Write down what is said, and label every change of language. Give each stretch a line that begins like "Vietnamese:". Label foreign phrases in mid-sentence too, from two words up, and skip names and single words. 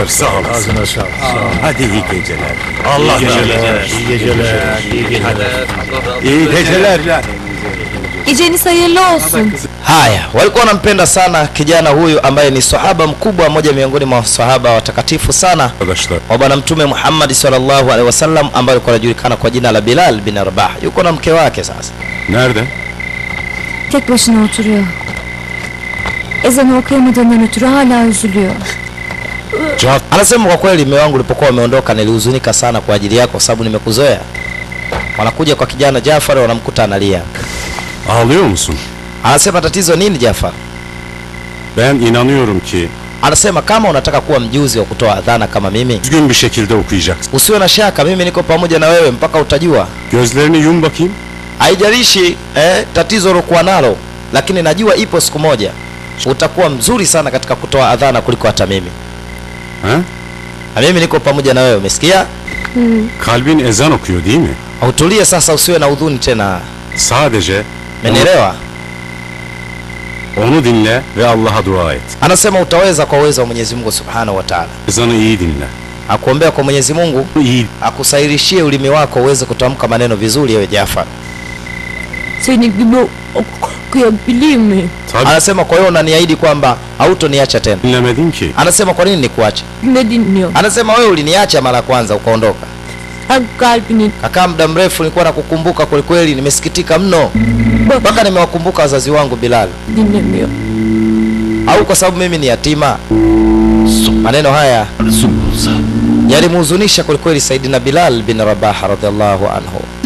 Turkish: Çok sağ olasın. Hadi iyi geceler.
Arabic: Allah razı
Turkish: olsun. İyi geceler. İyi geceler. Geceniz hayırlı olsun.
Swahili: Haya, walikuwa wanampenda sana kijana huyu ambaye ni sahaba mkubwa, mmoja miongoni mwa sahaba watakatifu sana
Turkish: Arkadaşlar.
Swahili: wa bwana mtume Muhammad
Arabic: sallallahu alaihi wasallam,
Swahili: ambaye alikuwa anajulikana kwa jina la Bilal bin Rabah. Yuko na mke wake sasa.
Turkish: Nerede? Tek başına oturuyor. Ezanı okuyamadığından ötürü hala üzülüyor. Cafer.
Swahili: Anasema kwa kweli mume wangu ulipokuwa umeondoka nilihuzunika sana kwa ajili yako, sababu nimekuzoea. Wanakuja kwa kijana Jafar, wanamkuta analia.
Turkish: Ağlıyor musun?
Swahili: Anasema tatizo nini Jafar?
Turkish: Ben inanıyorum ki
Swahili: Anasema kama unataka kuwa mjuzi wa kutoa adhana kama mimi,
Turkish: düzgün bir şekilde okuyacaksın.
Swahili: usiwe na shaka, mimi niko pamoja na wewe mpaka utajua.
Turkish: Gözlerini yum bakayım.
Swahili: Haijalishi tatizo ulokuwa nalo, lakini najua ipo siku moja utakuwa mzuri sana katika kutoa adhana kuliko hata mimi. Ha? Na mimi niko pamoja na wewe, umesikia?
Turkish: Kalbin ezan okuyor değil mi?
Swahili: Utulie sasa, usiwe na huzuni tena.
Turkish: Sadece
Swahili: Umenielewa?
Turkish: onu dinle ve Allah'a dua et.
Swahili: Anasema utaweza kwa uwezo wa Mwenyezi Mungu
Arabic: Subhanahu wa Ta'ala.
Turkish: Ezanı iyi dinle.
Swahili: Akuombea kwa Mwenyezi Mungu
Turkish: İyi.
Swahili: akusairishie ulimi wako uweze kutamka maneno vizuri, ewe Jafar.
Turkish: Seni gibi okuyabilir miyim? Tabii
Swahili: Anasema kwa hiyo unaniahidi kwamba hautoniacha tena.
Turkish: dinlemedin ki.
Swahili: Anasema kwa nini nikuache?
Turkish: Ne dinliyorum?
Swahili: Anasema wewe uliniacha mara ya kwanza ukaondoka.
Turkish: Kalbinin
Swahili: Kakaa muda mrefu, nilikuwa nakukumbuka kweli kweli, nimesikitika mno mpaka nimewakumbuka wazazi wangu Bilal.
Turkish: dinlemiyor.
Swahili: Au kwa sababu mimi ni yatima? Maneno haya yalimhuzunisha kweli kweli Saidina Bilal bin Rabah
Arabic: radhiallahu anhu.